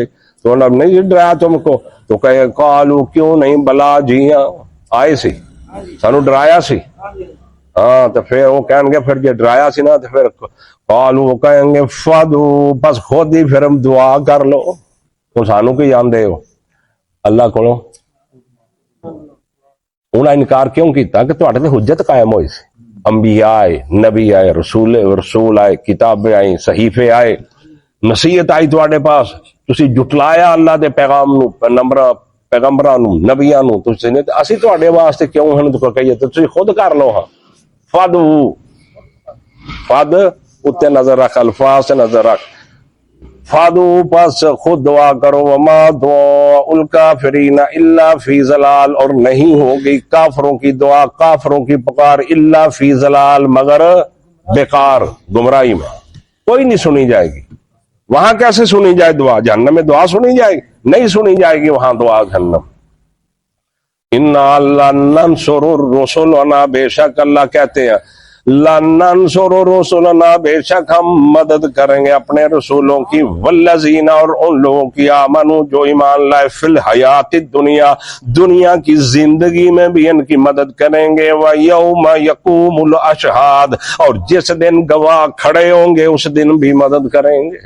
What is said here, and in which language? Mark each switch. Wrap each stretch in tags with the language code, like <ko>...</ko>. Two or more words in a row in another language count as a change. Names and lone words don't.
<ur>تو انہوں نے نہیں ڈرایا تم کو. تو کہے قالو، کیوں نہیں،</ur> <pa>بلا جی آئے سی، سانو ڈرایا سی.</pa> <ur>ہاں تو پھر وہ کہیں گے پھر</ur> <pa>جی ڈرایا سی نا،</pa> <ur>تو پھر قالو وہ کہیں گے فدو، بس خود ہی پھر ہم دعا کر لو.</ur> <pa>تو سانو کی جاندے ہو اللہ کو؟ انہاں انکار کیوں کیتا؟ کہ تواڈے تے حجت قائم ہوئی سی.</pa> <ur>انبیاء آئے، نبی آئے، رسول آئے، کتابیں آئیں، صحیفے آئے، نصیحت آئی تواڈے پاس،</ur> <pa>تسی جٹلایا اللہ دے پیغام نو، پیغمبراں نو، نبیاں نو. تسی نے اسی تواڈے واسطے کیوں ہن تو کہیے؟ تسی خود کر لو.</pa> <ur>ہاں فد اتنے نظر رکھ، الفاظ سے نظر رکھ. فادو، پس خود دعا کرو.</ur> <ar>وما دعاء الکافرین الا فی ضلال،</ar> <ur>اور نہیں ہوگی کافروں کی دعا، کافروں کی پکار،</ur> <ar>الا فی ضلال،</ar> <ur>مگر بیکار، گمراہی میں. کوئی نہیں سنی جائے گی. وہاں کیسے سنی جائے دعا؟ جہنم میں دعا سنی جائے گی؟ نہیں سنی جائے گی وہاں دعا جہنم.</ur> <ar>انا لننصر رسلنا،</ar> <ur>بے شک اللہ کہتے ہیں</ur> <ar>لننصر رسلنا،</ar> <ur>بے شک ہم مدد کریں گے اپنے رسولوں کی، والذین، اور ان لوگوں کی، آمنو، جو ایمان لائے،</ur> <ar>فی الحیات الدنیا،</ar> <ur>دنیا کی زندگی میں بھی ان کی مدد کریں گے.</ur> <ar>ویوم یقوم الاشہاد،</ar> <ur>اور جس دن گواہ کھڑے ہوں گے اس دن بھی مدد کریں گے.</ur>